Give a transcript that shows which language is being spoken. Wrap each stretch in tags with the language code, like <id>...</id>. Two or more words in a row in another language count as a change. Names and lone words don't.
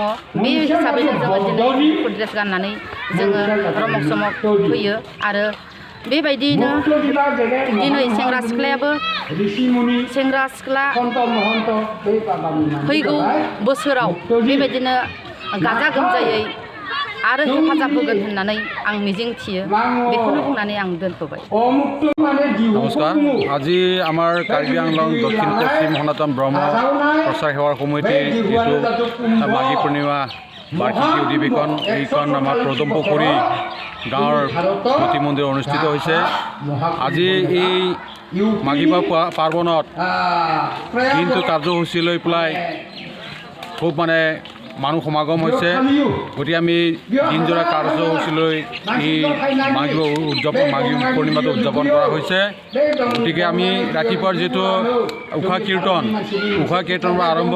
<brx>बे हिसाबैनो जोङो दिनै गुफुर ड्रेस गाननानै जोङो रमक समक फैयो आरो बेबायदियैनो दिनै सेंग्रा सिख्ला फैगौ बोसोराव बेबायदिनो गाजा गोमजायै आरो हेफाजाब होगोन होननानै आं मिजिंथियो। बेखौनो बुंनानै आं दोनथ'बाय।</brx> <as>নমস্কাৰ। আজি আমাৰ কাৰ্বি আংলং দক্ষিণ পশ্চিম সনাতন ব্ৰহ্ম প্ৰচাৰ সেৱাৰ সমিতিৰ যিটো মাঘী পূৰ্ণিমা বাৰ্ষিকী অধিৱেশন, এইখন আমাৰ পদুমপুখুৰি গাঁৱৰ প্ৰতি মন্দিৰ অনুষ্ঠিত হৈছে। আজি এই মাঘী পাৰ্বণত কিন্তু কাৰ্যসূচী লৈ পেলাই খুব মানুহ সমাগম হৈছে গতিকে আমি দিনজোৰা কাৰ্যসূচীলৈ এই মাঘী পূৰ্ণিমাটো উদযাপন কৰা হৈছে গতিকে আমি ৰাতিপুৱাৰ যিটো উষা কীৰ্তনৰ পৰা আৰম্ভ</as>